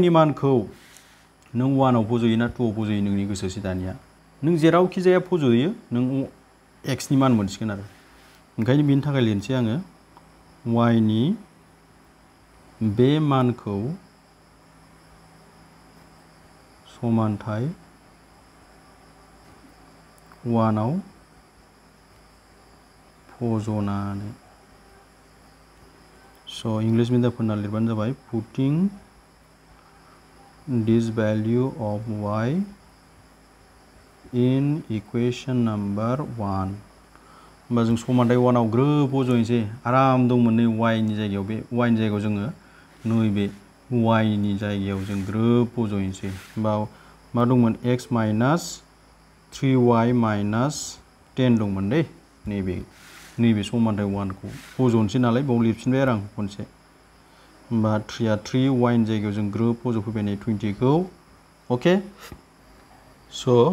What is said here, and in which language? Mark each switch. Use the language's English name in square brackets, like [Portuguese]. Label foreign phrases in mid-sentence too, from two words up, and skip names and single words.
[Bodo] नि मानखौ नों 1 आव फज'यो ना 2 आव फज'यो नोंनि गोसोसै दानिया नों जेरावखि जाया फज'यो नों x नि मान मोनसिगोन आरो ओंखायनो बेनि थाखाय लिरनोसै आङो y नि बे मानखौ समानथाय 1 आव फज'नानै स' इंलिश मिडियामफोरना लिरबानो जाबाय पुटिं [English] this value of y in equation number 1 [Bodo] होमबा जों समानथाय 1 आव ग्रोब फज'नोसै आराम दंमोन नै y नि जायगायाव बे y नि जायगायाव जोङो नैबे y नि जायगायाव जों ग्रोब फज'नोसै होमबा मा दंमोन x माइनास 3y माइनास 10 दंमोन दे नैबे समानथाय 1 खौ फज'नोसै नालाय बाव लिरफिनबाय आरो आं खनसे होमबा 3 आ 3 y नि जायगायाव जों ग्रोब फज'फैबाय नै 20 खौ अके स'